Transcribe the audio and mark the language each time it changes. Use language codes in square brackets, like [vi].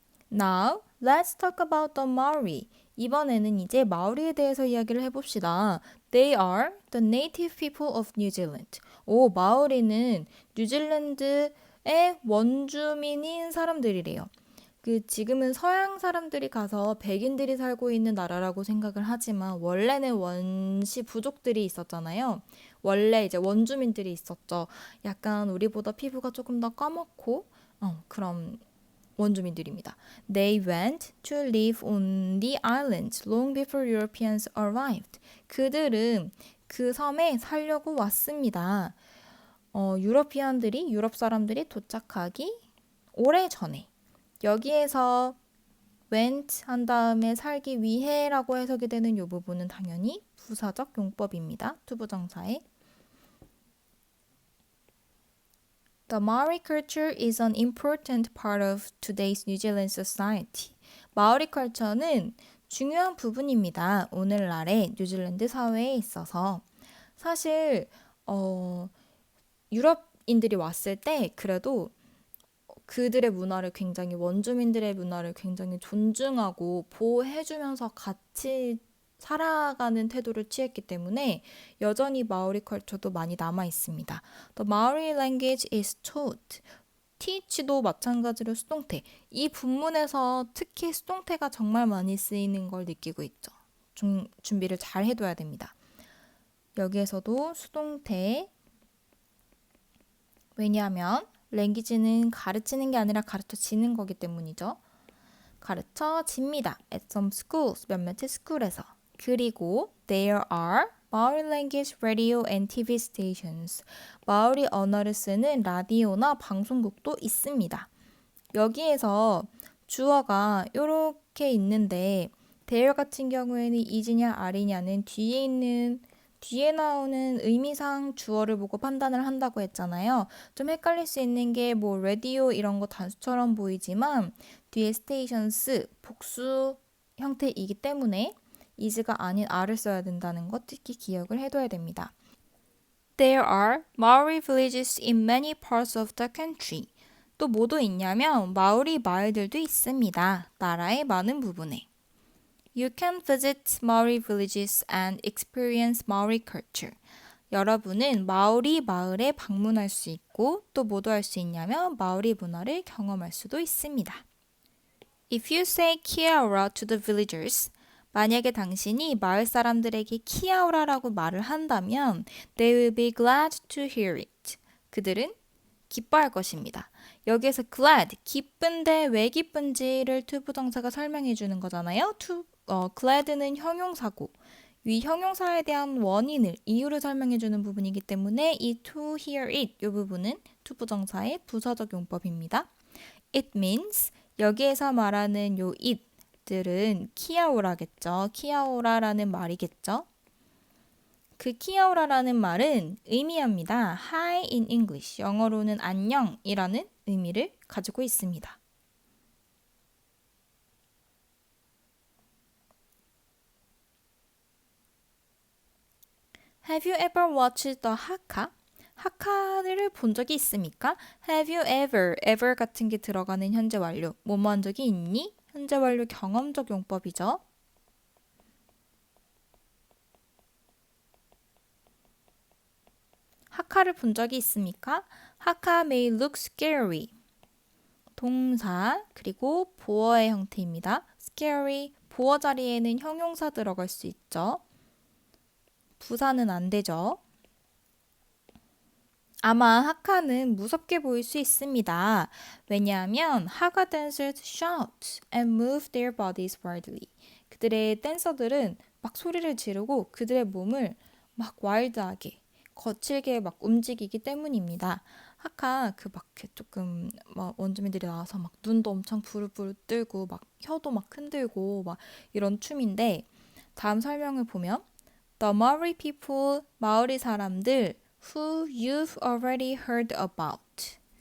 [en] Now, let's talk about the Maori. [ko] 이번에는 이제 마오리에 대해서 이야기를 해봅시다. [en] They are the native people of New Zealand. [ko] 마오리는 뉴질랜드의 원주민인 사람들이래요. 지금은 서양 사람들이 가서 백인들이 살고 있는 나라라고 생각을 하지만 원래는 원시 부족들이 있었잖아요. 원래 이제 원주민들이 있었죠. 약간 우리보다 피부가 조금 더 까맣고 그런 원주민들입니다. [en] They went to live on the island long before Europeans arrived. [ko] 그들은 그 섬에 살려고 왔습니다. 유럽 사람들이 도착하기 오래전에. 여기에서 went 한 다음에 살기 위해라고 해석이 되는 이 부분은 당연히 부사적 용법입니다. 투부정사에. [en] The Maori culture is an important part of today's New Zealand society. [ko] 마오리 컬처는 중요한 부분입니다. 오늘날의 뉴질랜드 사회에 있어서. 사실 유럽인들이 왔을 때 그래도 그들의 문화를 굉장히 원주민들의 문화를 굉장히 존중하고 보호해주면서 같이 살아가는 태도를 취했기 때문에 여전히 마오리 컬처도 많이 남아 있습니다. The Maori language is taught. teach도 마찬가지로 수동태. 이 본문에서 특히 수동태가 정말 많이 쓰이는 걸 느끼고 있죠. 준비를 잘 해둬야 됩니다. 여기에서도 수동태. 왜냐하면 랭귀지는 가르치는 게 아니라 가르쳐지는 거기 때문이죠. 가르쳐집니다. [en] At some schools, [ko] 몇몇의 스쿨에서. 그리고 [en] there are Maori language radio and TV stations. [ko] 마오리 언어를 쓰는 라디오나 방송국도 있습니다. 여기에서 주어가 이렇게 있는데 there 같은 경우에는 is냐 are냐는 뒤에 있는 뒤에 나오는 의미상 주어를 보고 판단을 한다고 했잖아요. 좀 헷갈릴 수 있는 게 뭐 라디오 이런 거 단수처럼 보이지만 뒤에 stations 복수 형태이기 때문에 is가 아닌 are를 써야 된다는 것 특히 기억을 해둬야 됩니다. [en] There are Maori villages in many parts of the country. [ko] 또 뭐도 있냐면 마오리 마을들도 있습니다. 나라의 많은 부분에. [en] You can visit Maori villages and experience Maori culture. [ko] 여러분은 마오리 마을에 방문할 수 있고 또 뭐도 할 수 있냐면 마오리 문화를 경험할 수도 있습니다. [en] If you say kia ora to the villagers, [ko] 만약에 당신이 마을 사람들에게 키아오라라고 말을 한다면 [en] they will be glad to hear it. [ko] 그들은 기뻐할 것입니다. 여기에서 glad, 기쁜데 왜 기쁜지를 투부정사가 설명해 주는 거잖아요. glad는 형용사고 위 형용사에 대한 원인을, 이유를 설명해 주는 부분이기 때문에 이 [en] to hear it [ko] 이 부분은 투부정사의 부사적 용법입니다. [en] It means [ko] 여기에서 말하는 요 it들은 키아오라겠죠. 키아오라라는 말이겠죠. 그 키아오라라는 말은 의미합니다. [en] Hi in English, [ko] 영어로는 안녕이라는 의미를 가지고 있습니다. [en] Have you ever watched the Haka? [ko] 하카를 본 적이 있습니까? [en] Have you ever [ko] 같은 게 들어가는 현재 완료. 뭐뭐 한 적이 있니? 현재 완료 경험적 용법이죠. 하카를 본 적이 있습니까? [en] 하카 may look scary. [ko] 동사 그리고 보어의 형태입니다. scary, 보어 자리에는 형용사 들어갈 수 있죠. 부사는 안 되죠. 아마 하카는 무섭게 보일 수 있습니다. 왜냐하면 [en] 하카 dancers shout and move their bodies wildly. [ko] 그들의 댄서들은 막 소리를 지르고 그들의 몸을 막 와일드하게, 거칠게 막 움직이기 때문입니다. 하카 막 조금 막 원주민들이 나와서 막 눈도 엄청 부르부르 뜨고 막 혀도 막 흔들고 막 이런 춤인데 다음 설명을 보면 [en] The Maori people, [ko] 마오리 사람들 [en] who you've already heard about.